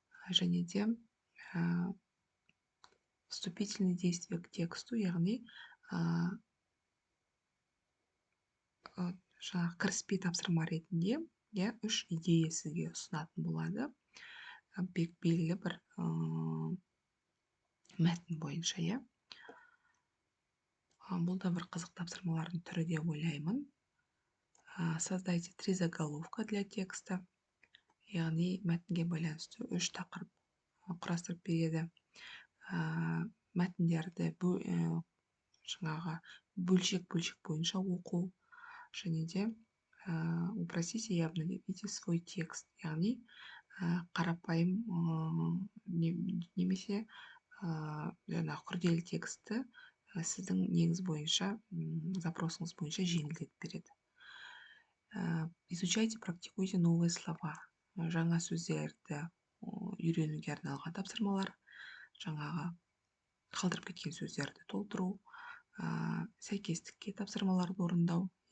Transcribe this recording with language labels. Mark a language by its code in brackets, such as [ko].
[kk] Және де [ru] вступительные действия к тексту, [kk] яғни кіріспе тапсырма ретінде үш идея сізге ұсынатын болады. Белгілі бір мәтін бойынша. Бұл да бір қызық тапсырмалардың түрі деп ойлаймын. [ru] Создайте 3 заголовка для текста. [kk] Яғни мәтінге байланысты үш тақырып құрастырып береді. Мәтіндерді бөлшек бойынша оқу. Және де [ru] упростите и обновите свой текст. [kk] Яғни қарапайым немесе күрделі тексті сіздің негіз бойынша, запросыңыз бойынша жеңілдетіп береді. [ru] Изучайте, практикуйте новые слова. [kk] Жаңа сөздерді үйренуге арналған тапсырмалар, жаңағы қалдырып кеткен сөздерді толтыру, сәйкестікке тапсырмаларды орындау.